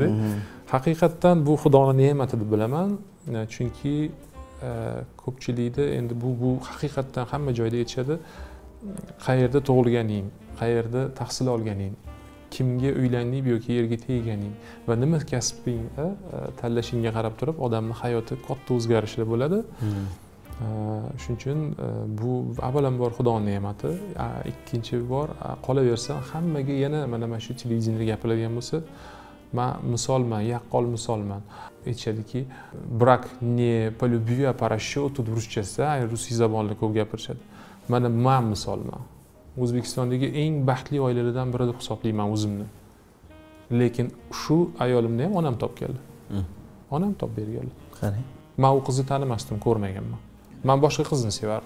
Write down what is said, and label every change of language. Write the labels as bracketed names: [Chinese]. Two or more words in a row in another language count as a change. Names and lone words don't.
[Uzbek] Haqiqatdan bu Xudoning ne'mati deb bilaman, chunki ko'pchilikda endi bu haqiqatdan hamma joyda aytishadi, qayerda tug'ilganing, qayerda tahsil olganing, kimga uylanding yoki yerga tegganing va nima kasbingda tanlashingga qarab turib odamning hayoti katta o'zgarishlar bo'ladi. Shuning uchun bu avvalambor Xudoning ne'mati, ikkinchi bor qolaversa hammaga yana mana shu televideniyada gapiradigan bo'lsa, men misolman, yaqqol misolman. Aytishadiki, [Russian] брак не по любви, а по расчету [Uzbek] ruschasida, rus zabonida ko'p gapirishadi. Mana men misolman. O'zbekistondagi eng baxtli oilalardan biri deb hisoblayman o'zimni. Lekin shu ayolimni ham onam topganlar. Onam topib berganlar. Qarang. Men u qizni tanimasdim, ko'rmaganman. Men boshqa qizni sevardim.